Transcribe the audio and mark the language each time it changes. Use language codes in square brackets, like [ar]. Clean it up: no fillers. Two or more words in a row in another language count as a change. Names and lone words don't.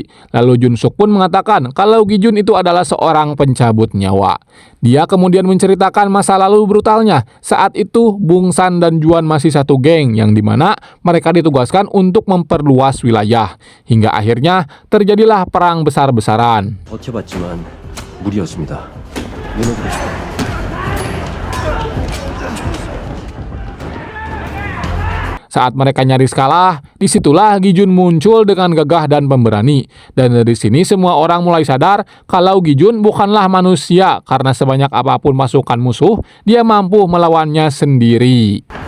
[id] Lalu Jun Suk pun mengatakan kalau Gi-jun itu adalah seorang pencabut nyawa. Dia kemudian menceritakan masa lalu brutalnya. Saat itu Bongsan dan Juan masih satu geng, yang dimana mereka ditugaskan untuk memperluas wilayah. Hingga akhirnya terjadilah perang besar-besaran. [ko] 버텨봤지만 무리였습니다. 무너지고 싶어요. [id] Saat mereka nyaris kalah, disitulah Gi-jun muncul dengan gagah dan pemberani. Dan dari sini semua orang mulai sadar kalau Gi-jun bukanlah manusia, karena sebanyak apapun pasukan musuh, dia mampu melawannya sendiri.